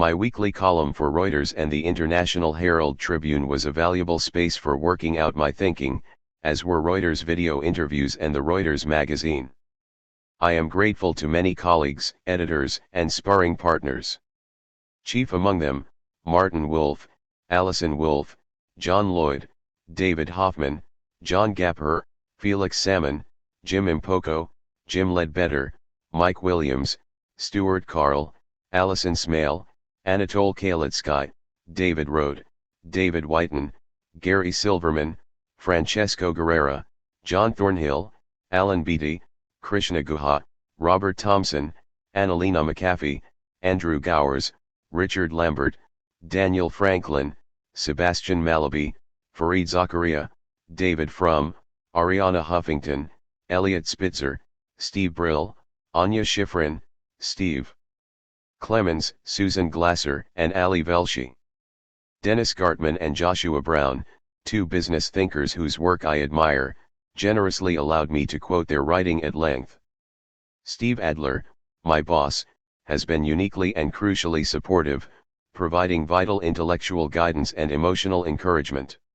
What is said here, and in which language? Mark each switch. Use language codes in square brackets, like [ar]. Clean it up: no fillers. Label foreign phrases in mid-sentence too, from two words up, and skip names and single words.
[en] My weekly column for Reuters and the International Herald Tribune was a valuable space for working out my thinking, as were Reuters video interviews and the Reuters magazine. I am grateful to many colleagues, editors, and sparring partners. Chief among them, Martin Wolf, Alison Wolf, John Lloyd, David Hoffman, John Gapper, Felix Salmon, Jim Impoko, Jim Ledbetter, Mike Williams, Stuart Carl, Alison Smale, Anatole Kalitsky, David Rode, David Whiten, Gary Silverman, Francesco Guerrera, John Thornhill, Alan Beatty, Krishna Guha, Robert Thompson, Annalena McAfee, Andrew Gowers, Richard Lambert, Daniel Franklin, Sebastian Malaby, Fareed Zakaria, David Frum, Ariana Huffington, Elliot Spitzer, Steve Brill, Anya Schifrin, Steve Clemens, Susan Glasser, and Ali Velshi. Dennis Gartman and Joshua Brown, two business thinkers whose work I admire, generously allowed me to quote their writing at length. Steve Adler, my boss, has been uniquely and crucially supportive, providing vital intellectual guidance and emotional encouragement.